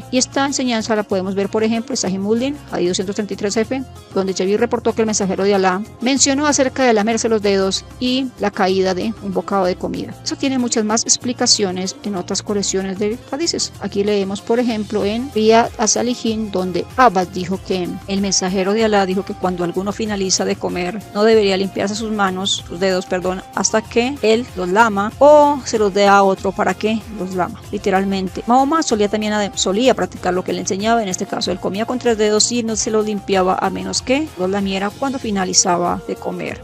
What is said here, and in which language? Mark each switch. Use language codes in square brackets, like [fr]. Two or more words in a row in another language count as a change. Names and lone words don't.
[es] Y esta enseñanza la podemos ver, por ejemplo, en Sahih Muslim, hadith 233F, donde Jabir reportó que el mensajero de Alá mencionó acerca de lamerse los dedos y la caída de un bocado de comida. Eso tiene muchas más explicaciones en otras colecciones de hadices. Aquí leemos, por ejemplo, en Riyad as-Salihin, donde Abbas dijo que el mensajero de Alá dijo que cuando alguno finaliza de comer no debería limpiarse sus dedos, hasta que él los lama o se los dé a otro para que los lama. Literalmente, Mahoma solía practicar lo que le enseñaba. En este caso, él comía con 3 dedos y no se los limpiaba a menos que los lamiera cuando finalizaba de comer.